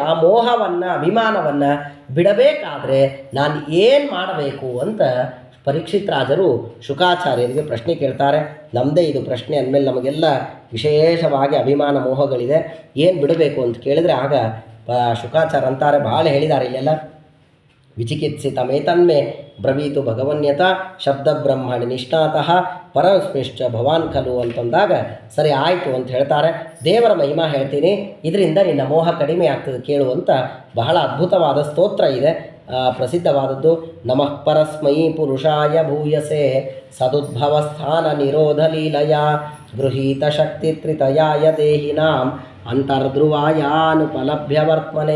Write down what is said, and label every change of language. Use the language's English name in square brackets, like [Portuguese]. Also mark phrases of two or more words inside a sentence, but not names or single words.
[Kannada] ಆ ಮೋಹವನ್ನು ಅಭಿಮಾನವನ್ನು ಬಿಡಬೇಕಾದ್ರೆ ನಾನು ಏನು ಮಾಡಬೇಕು ಅಂತ ಪರೀಕ್ಷಿತ್ ರಾಜರು ಶುಕಾಚಾರ್ಯರಿಗೆ ಪ್ರಶ್ನೆ ಕೇಳ್ತಾರೆ. ನಮ್ಮದೇ ಇದು ಪ್ರಶ್ನೆ ಅಂದಮೇಲೆ ನಮಗೆಲ್ಲ ವಿಶೇಷವಾಗಿ ಅಭಿಮಾನ ಮೋಹಗಳಿದೆ, ಏನು ಬಿಡಬೇಕು ಅಂತ ಕೇಳಿದರೆ ಆಗ ಶುಕಾಚಾರ್ಯ ಅಂತಾರೆ, ಭಾಳ ಹೇಳಿದ್ದಾರೆ ಇಲ್ಲೆಲ್ಲ. [Sanskrit] ವಿಚಿಕಿತ್ಸಿತಮೇತನ್ಮೇ ಬ್ರವೀತು ಭಗವನ್ಯತ ಶಬ್ದ ಬ್ರಹ್ಮಣಿ ನಿಷ್ಣಾತಃ ಪರಸ್ಮಿಶ್ಚ ಭವಾನ್ ಖಲು [Kannada] ಅಂತಂದಾಗ ಸರಿ ಆಯಿತು ಅಂತ ಹೇಳ್ತಾರೆ. ದೇವರ ಮಹಿಮಾ ಹೇಳ್ತೀನಿ, ಇದರಿಂದ ನಿನ್ನ ಮೋಹ ಕಡಿಮೆ ಆಗ್ತದೆ ಕೇಳು ಅಂತ ಬಹಳ ಅದ್ಭುತವಾದ ಸ್ತೋತ್ರ ಇದೆ, ಪ್ರಸಿದ್ಧವಾದದ್ದು. [Sanskrit] ನಮಃ ಪರಸ್ಮೈ ಪುರುಷಾಯ ಭೂಯಸೆ ಸದುದ್ಭವಸ್ಥಾನ ನಿರೋಧ ಲೀಲಯ ಗೃಹೀತ ಶಕ್ತಿ ತ್ರಿತಯಾಯ ದೇಹಿನಾಂ ಅಂತರ್ಧ್ರುವಾಯಾನುಪಲಭ್ಯ ವರ್ತಮನೆ.